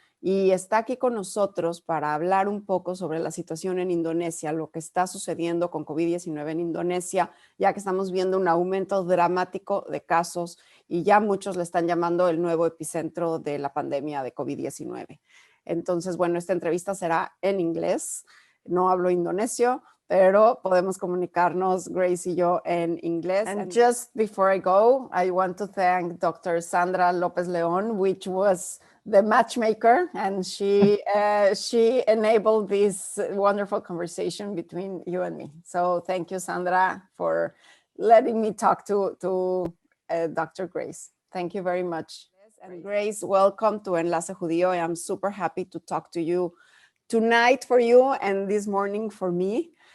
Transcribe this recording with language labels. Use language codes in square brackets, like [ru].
[es] Y está aquí con nosotros para hablar un poco sobre la situación en Indonesia, lo que está sucediendo con COVID-19 en Indonesia, ya que estamos viendo un aumento dramático de casos y ya muchos le están llamando el nuevo epicentro de la pandemia de COVID-19. Entonces, bueno, esta entrevista será en inglés. No hablo indonesio, pero podemos comunicarnos, Grace y yo, en inglés. [en] And just before I go, I want to thank Dr. Sandra Lopez Leon, which was the matchmaker, and she enabled this wonderful conversation between you and me. So thank you, Sandra, for letting me talk to Dr. Grace. Thank you very much. And Grace, welcome to Enlace Judío. I am super happy to talk to you tonight for you and this morning for me.